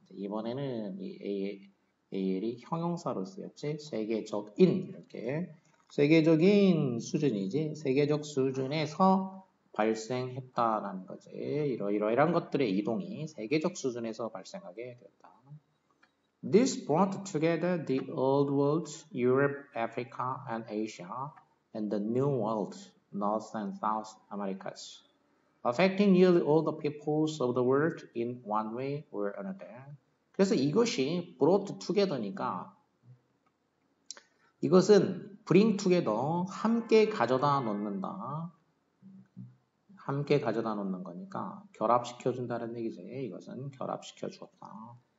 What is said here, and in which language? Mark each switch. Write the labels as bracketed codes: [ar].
[ko] 이번에는 이 AL이 형용사로 쓰였지. 세계적인 이렇게 세계적인 수준이지. 세계적 수준에서 발생했다라는 거지. 이러이러한 것들의 이동이 세계적 수준에서 발생하게 되었다. [en] This brought together the Old World, Europe, Africa, and Asia, and the New World, North and South Americas, affecting nearly all the peoples of the world in one way or another. [ko] 그래서 이것이 [en] brought together [ko] 니까 이것은 [en] bring together, [ko] 함께 가져다 놓는다. 함께 가져다 놓는 거니까 결합시켜준다는 얘기지. 이것은 결합시켜 주었다.